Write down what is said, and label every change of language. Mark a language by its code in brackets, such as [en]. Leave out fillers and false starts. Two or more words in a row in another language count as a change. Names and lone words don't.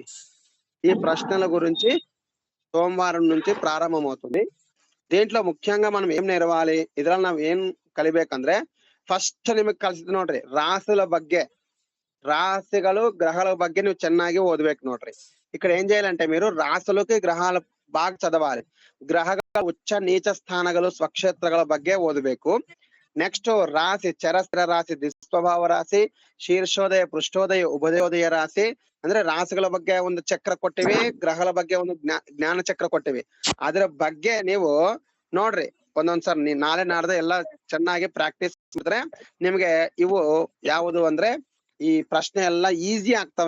[te] ఈ ప్రశ్నల గురించి సోమవారం నుంచి ప్రారంభమవుతుంది. దీంట్లో ముఖ్యంగా మనం ఏం నేర్వాలి, [kn] ಇದ್ರಲ್ಲಿ ನಾವ್ ಏನ್ ಕಲಿಬೇಕಂದ್ರೆ ಫಸ್ಟ್ ನಿಮಗೆ ಕಲಿಸಿದ್ ನೋಡ್ರಿ ರಾಶಿಗಳ ಬಗ್ಗೆ, రాశిಗಳು గ్రహాల ಬಗ್ಗೆ ನೀವು ಚೆನ್ನಾಗಿ ಓದ್ಬೇಕು ನೋಡ್ರಿ. [te] ఇక్కడ ఏం చేయాలంటే మీరు రాశులకి గ్రహాలు బాగా చదవాలి. [kn] గ్రహಗಳ ಉಚ್ಚ ನೀಚ ಸ್ಥಾನಗಳು, ಸ್ವಕ್ಷೇತ್ರಗಳ ಬಗ್ಗೆ ಓದಬೇಕು. ನೆಕ್ಸ್ಟ್ ರಾಶಿ, ಚರಸ್ಥಿರ ರಾಶಿ, ದ್ವಿಸ್ವಭಾವ ರಾಶಿ, ಶೀರ್ಷೋದಯ, ಪೃಷ್ಠೋದಯ, ಉಭಯೋದಯ ರಾಶಿ ಅಂದ್ರೆ ರಾಶಿಗಳ ಬಗ್ಗೆ ಒಂದು ಚಕ್ರ ಕೊಟ್ಟಿವಿ, ಗ್ರಹಗಳ ಬಗ್ಗೆ ಒಂದು ಜ್ಞಾನ ಚಕ್ರ ಕೊಟ್ಟಿವಿ. ಅದ್ರ ಬಗ್ಗೆ ನೀವು ನೋಡ್ರಿ ಒಂದೊಂದ್ಸರಿ ನಾಳೆ ನಾಡ್ದೆ ಎಲ್ಲ ಚೆನ್ನಾಗಿ ಪ್ರಾಕ್ಟೀಸ್ ಮಾಡಿದ್ರೆ ನಿಮ್ಗೆ ಇವು ಯಾವುದು ಅಂದ್ರೆ ಈ ಪ್ರಶ್ನೆ ಎಲ್ಲ ಈಸಿ ಆಗ್ತಾವ.